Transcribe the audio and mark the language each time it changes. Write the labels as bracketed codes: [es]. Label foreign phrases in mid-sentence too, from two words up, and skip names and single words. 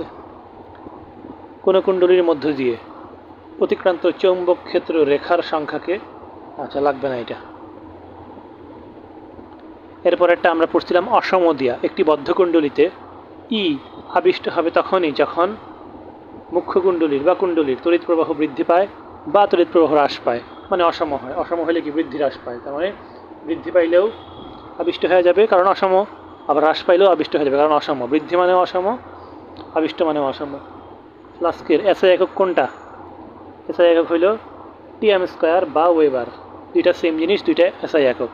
[bn] কোনো কুণ্ডলীর মধ্য দিয়ে অতিক্রান্ত চৌম্বক ক্ষেত্র রেখার সংখ্যাকে, আচ্ছা লাগবে না এটা। এরপর একটা আমরা পড়ছিলাম অসমদিয়া। একটি বদ্ধ কুণ্ডলীতে ই আবিষ্ট হবে তখনই যখন মুখ্য কুণ্ডলীর বা কুণ্ডলীর তড়িৎ প্রবাহ বৃদ্ধি পায় বা তড়িৎ প্রবাহ হ্রাস পায়, মানে অসম হয়। অসম হলে কি বৃদ্ধি হ্রাস পায়, তার মানে বৃদ্ধি পাইলেও আবিষ্ট হয়ে যাবে কারণ অসম, আবার হ্রাস পাইলেও আবিষ্ট হয়ে যাবে কারণ অসম। বৃদ্ধি মানেও অসম, আবিষ্ট মানেও অসম। ফ্লাস্কের এসআই একক কোনটা? এসআই একক হইল [en] Tm square [bn] বা ওয়েবার। দুইটা সেম জিনিস, দুইটা এসআই একক।